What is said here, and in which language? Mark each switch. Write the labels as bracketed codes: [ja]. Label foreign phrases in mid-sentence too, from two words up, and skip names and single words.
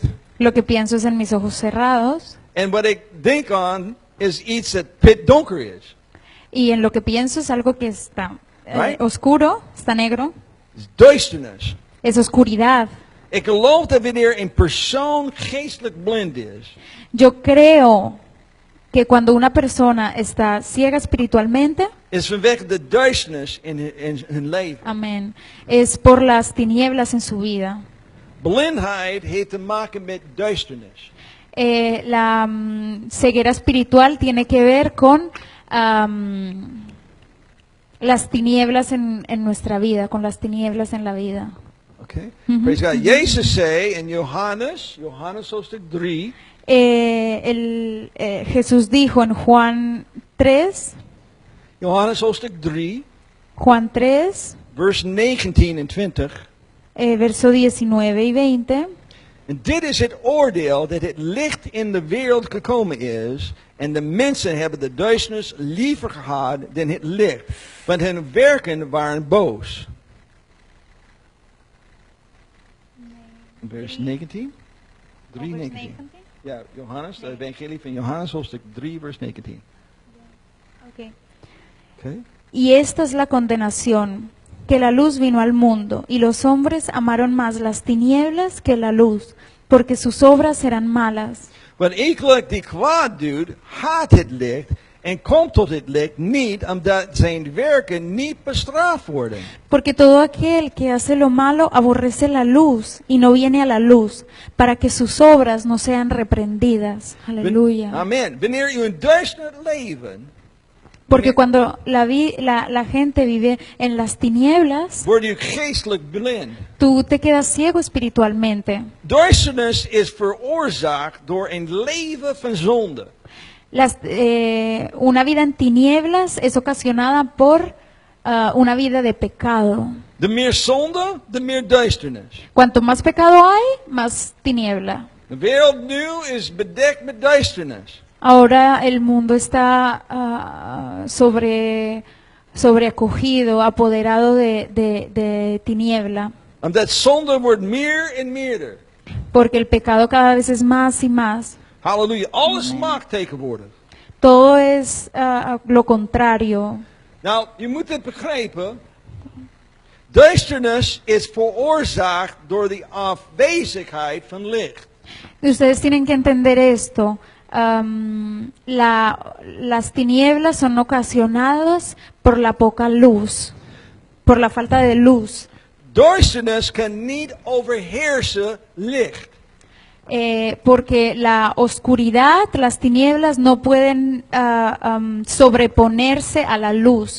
[es] Lo que pienso es en mis ojos cerrados. [nl] En wat ik denk aan is iets dat pitdonker is. [es] Y en lo que pienso es algo que está Right. oscuro, está negro, [nl] Het is duisternis. [es] es oscuridad. [nl] Ik geloof dat wanneer een persoon geestelijk blind is, [es] Yo creo que cuando una persona está ciega espiritualmente, [nl] is vanwege de duisternis in hun leven. [es] amén, es por las tinieblas en su vida. [nl] Blindheid heeft te maken met duisternis. [es] La ceguera espiritual tiene que ver con las tinieblas en nuestra vida, con las tinieblas en la vida. Okay? Mhm. [en] Praise God. [nl] Jezus zei in Johannes hoofdstuk 3, [es] Jesús dijo en Juan 3, [nl] Johannes hoofdstuk 3, [es] Juan 3, [nl] vers 19 en 20. [es] verso 19 y 20. [nl] En dit is het oordeel dat het licht in de wereld gekomen is. En de mensen hebben de duisternis liever gehad dan het licht. Want hun werken waren boos. Vers 19? 3, 19. Ja, Johannes, de evangelie van Johannes, hoofdstuk 3, vers 19. Okay. Okay. [es] Y esta es la condenación, que la luz vino al mundo, y los hombres amaron más las tinieblas que la luz, porque sus obras eran malas. [nl] Want iegelijk die kwaad doet, haat het licht en komt tot het licht niet, omdat zijn werken niet bestraft worden. [es] Porque todo aquel que hace lo malo aborrece la luz y no viene a la luz, para que sus obras no sean reprendidas. Aleluya. Amen. [nl] Wanneer u een duister leven, [es] Porque cuando la gente vive en las tinieblas, [nl] word u geestelijk blind. [es] tú te quedas ciego espiritualmente. [nl] Duisternis is veroorzaakt door een leven van zonde. [es] Una vida en tinieblas es ocasionada por una vida de pecado. [nl] De meer zonde, de meer duisternis. [es] Cuanto más pecado hay, más tiniebla. [nl] De wereld nu is bedekt met duisternis. [es] Ahora el mundo está sobreacogido, apoderado de tiniebla, [nl] Omdat zonde wordt meer en meerder. [es] porque el pecado cada vez es más y más. [nl] Halleluja. Alles mag tegenwoordig. [es] Todo es lo contrario. [nl] Nou, je moet het begrijpen. Duisternis is veroorzaakt door de afwezigheid van licht. [es] Ustedes tienen que entender esto. Las tinieblas son ocasionadas por la poca luz, por la falta de luz. [nl] Duisternis kan niet overheersen licht. [es] Porque la oscuridad, las tinieblas no pueden sobreponerse a la luz.